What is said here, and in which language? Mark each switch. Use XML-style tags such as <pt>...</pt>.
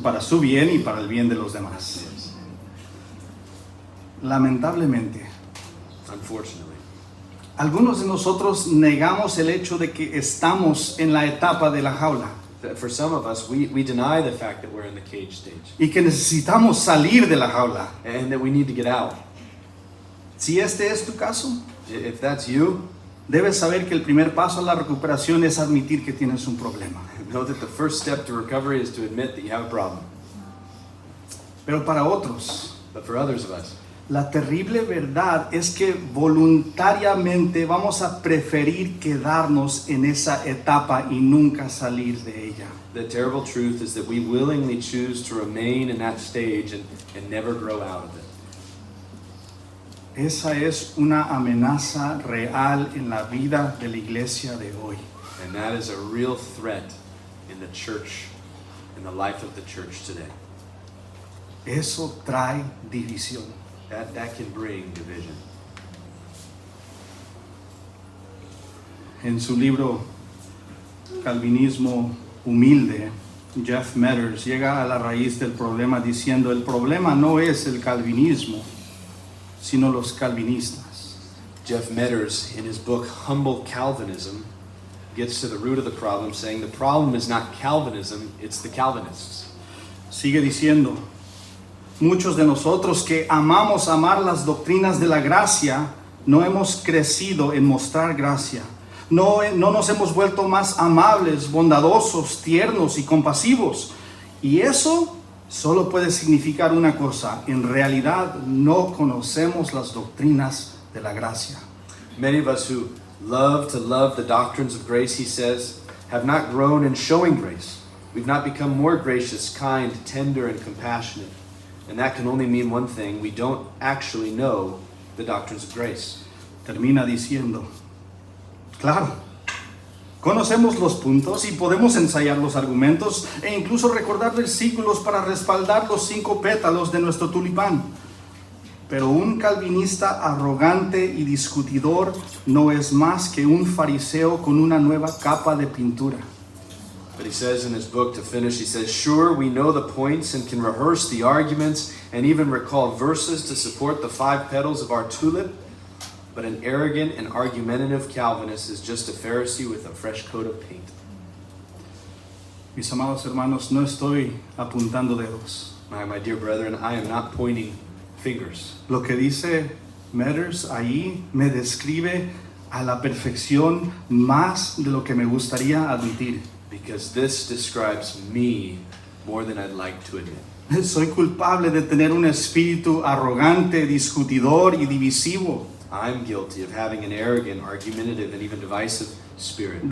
<es>Para su bien y para el bien de los demás. Lamentablemente,</es> <en>Unfortunately,</en> <es>algunos de nosotros negamos el hecho de que estamos en la etapa de la jaula</es> <en>for some of us, we deny the fact that we're in the cage stage</en> <es>y que necesitamos salir de la jaula.</es> <en>and that we need to get out.</en> <es>Si este es tu caso,</es> <en>If that's you,</en> <es>debes saber que el primer paso a la recuperación es admitir que tienes un problema.</es> <en>know that the first step to recovery is to admit that you have a problem.</en> <es>Pero para otros,</es> <en>But for others of us,</en> <es>la terrible verdad es que voluntariamente vamos a preferir quedarnos en esa etapa y nunca salir de ella.</es> <en>the terrible truth is that we willingly choose to remain in that stage and never grow out of it.</en> <es>Esa es una amenaza real en la vida de la iglesia de hoy.</es> <en>And that is a real threat in the church, in the life of the church today.</en> <es>Eso trae división.</es> <en>That can bring division.</en> <es>En su libro Calvinismo Humilde, Jeff Metters llega a la raíz del problema diciendo: el problema no es el calvinismo, sino los calvinistas.</es> <en>Jeff Metters, in his book Humble Calvinism, gets to the root of the problem, saying the problem is not Calvinism, it's the Calvinists.</en> <es>Sigue diciendo: muchos de nosotros que amamos amar las doctrinas de la gracia, no hemos crecido en mostrar gracia. No nos hemos vuelto más amables, bondadosos, tiernos y compasivos. Y eso solo puede significar una cosa: en realidad no conocemos las doctrinas de la gracia.</es> <en>Many of us who love to love the doctrines of grace, he says, have not grown in showing grace. We've not become more gracious, kind, tender, and compassionate. And that can only mean one thing: we don't actually know the doctrines of grace.</en> <es>Termina diciendo: claro, conocemos los puntos y podemos ensayar los argumentos e incluso recordar versículos para respaldar los 5 pétalos de nuestro tulipán. Pero un calvinista arrogante y discutidor no es más que un fariseo con una nueva capa de pintura.</es> <en>But he says in his book, to finish, he says, sure, we know the points and can rehearse the arguments and even recall verses to support the 5 petals of our tulip, but an arrogant and argumentative Calvinist is just a Pharisee with a fresh coat of paint.</en> <es>Mis amados hermanos, no estoy apuntando dedos.</es> <en>My dear brethren, I am not pointing fingers.</en> <es>Lo que dice Metters ahí me describe a la perfección más de lo que me gustaría admitir.</es> <en>Because this describes me more than I'd like to admit.</en> <es>Soy culpable de tener un espíritu arrogante, discutidor y divisivo.</es> <en>I'm guilty of having an arrogant, argumentative, and even divisive spirit.</en>